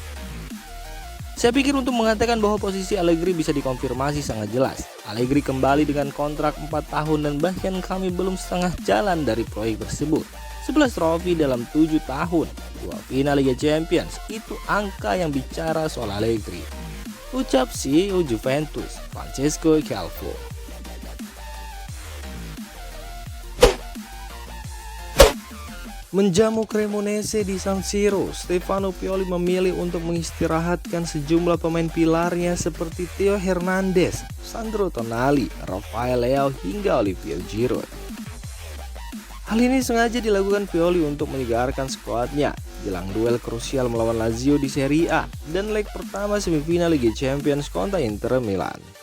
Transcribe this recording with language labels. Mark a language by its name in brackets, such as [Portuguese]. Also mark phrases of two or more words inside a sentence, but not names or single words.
[Indonesian] Saya pikir untuk mengatakan bahwa posisi Allegri bisa dikonfirmasi sangat jelas. Allegri kembali dengan kontrak 4 tahun dan bahkan kami belum setengah jalan dari proyek tersebut. 11 trofi dalam 7 tahun, 2 final Liga Champions, itu angka yang bicara soal Allegri. Ucap CEO Juventus, Francesco Calvo. Menjamu Cremonese di San Siro, Stefano Pioli memilih untuk mengistirahatkan sejumlah pemain pilarnya seperti Theo Hernandez, Sandro Tonali, Rafael Leao hingga Olivier Giroud. Hal ini sengaja dilakukan Pioli untuk menyegarkan skuadnya jelang duel krusial melawan Lazio di Serie A dan leg pertama semifinal Liga Champions kontra Inter Milan.